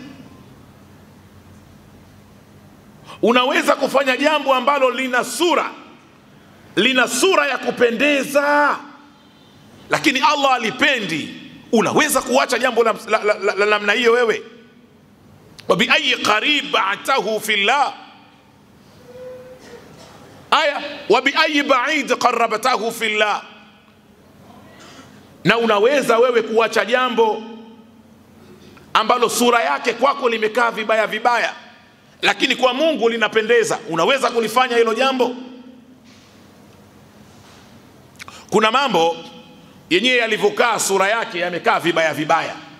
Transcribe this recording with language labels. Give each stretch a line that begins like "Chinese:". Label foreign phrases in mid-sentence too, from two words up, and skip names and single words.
Swahili: Unaweza kufanya jambo ambalo lina sura ya kupendeza, lakini Allah alipendi. Unaweza kuacha jambo la namna hiyo wewe?
Arabic: وبأي قريب باعته في الله أيا وبأي بعيد قربته في الله.
Swahili: Na unaweza wewe kuacha jambo ambalo sura yake kwako limekaa vibaya vibaya, lakini kwa Mungu linapendeza. Unaweza kulifanya hilo jambo? Kuna mambo yenyewe yalivyokaa sura yake yamekaa vibaya vibaya.